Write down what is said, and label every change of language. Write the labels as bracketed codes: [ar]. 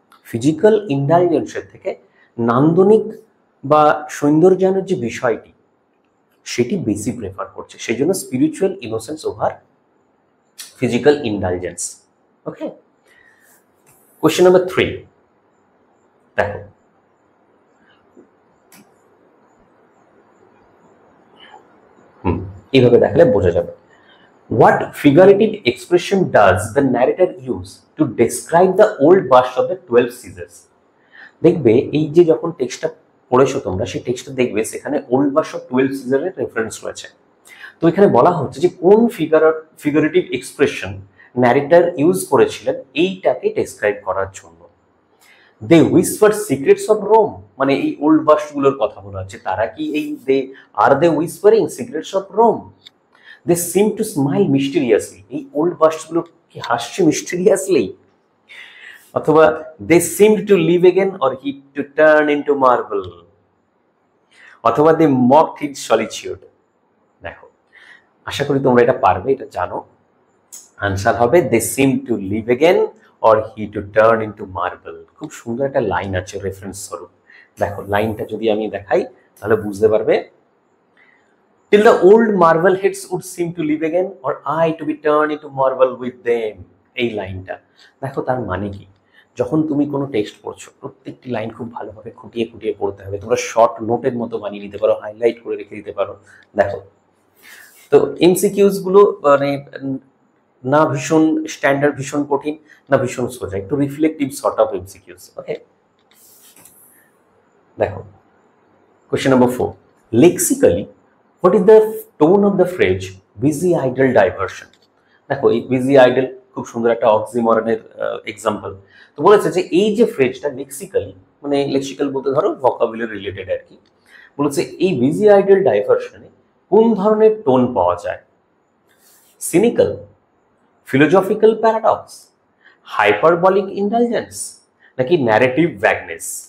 [bn] Physical ইন্টেলিজেন্সের থেকে নান্দনিক বা সৌন্দর্যায়নের যে বিষয়টি সেটি বেশি প্রেফার করছে, সেই জন্য spiritual innocence over physical intelligence. ওকে, কোয়েশ্চেন নাম্বার 3 দেখো, এইভাবে দেখালে বোঝা যাবে। [en] What figurative expression does the narrator use to describe the old bust of the 12 Caesars? [bn] দেখবে এই যে যখন টেক্সটটা পড়েছো তোমরা, সেই টেক্সটটা দেখবে সেখানে ওল্ড বাস্ট অফ 12 সিজারের রেফারেন্স রয়েছে। তো এখানে বলা হচ্ছে যে কোন ফিগারেটিভ এক্সপ্রেশন ন্যারেটর ইউজ করেছিলেন এইটাকে ডেসক্রাইব করার জন্য। [en] they whisper secrets of Rome, [bn] মানে এই ওল্ড বাস্টগুলোর কথা বলা হচ্ছে, তারা কি এই [en] They whispering secrets of Rome? They seem to smile mysteriously, এই old বাস্টগুলো [bn] কি হাসছে [en] Mysteriously? অথবা they seem to live again or he to turn into marble, অথবা they mocked his solitude. [bn] দেখো, আশা করি তোমরা এটা পারবে, এটা জানো। [en] Answer হবে they seem to live again or he to turn into marble. [bn] খুব সুন্দর একটা লাইন আছে রেফারেন্স স্বরূপ। দেখো লাইনটা যদি আমি দেখাই তাহলে বুঝতে পারবে। [en] Till the old marble heads would seem to live again, or I to be turned into marble with them. [bn] এই লাইনটা দেখো, তার মানে কি? যখন তুমি কোনো টেক্সট পড়ছো, প্রত্যেকটি লাইন খুব ভালোভাবে খুঁটিয়ে খুঁটিয়ে পড়তে হবে। তোমরা শর্ট নোটের মতো বানিয়ে নিতে পারো, হাইলাইট করে রেখে দিতে পারো। দেখো, তো এমসিকিউজ গুলো মানে না ভীষণ স্ট্যান্ডার্ড, ভীষণ কঠিন, না ভীষণ সোজা, একটু রিফ্লেক্টিভ সর্ট অফ এমসিকিউজ। [en] okay, [bn] দেখো [en] Question number 4, lexically what is the tone of the phrase busy idle diversion? [bn] দেখো, এই বিজি আইডল খুব সুন্দর একটা অক্সিমরনের এক্সাম্পল। তো বলেছে যে এই যে ফ্রেজটা লেক্সিক্যালি, মানে লেক্সিক্যাল বলতে ধরো ভোকাবুলারি রিলেটেড আর কি, বলেছে এই বিজি আইডল ডাইভারশনে কোন ধরনের টোন পাওয়া যায়? [en] Cynical, philosophical paradox, hyperbolic intelligence, নাকি narrative vagueness?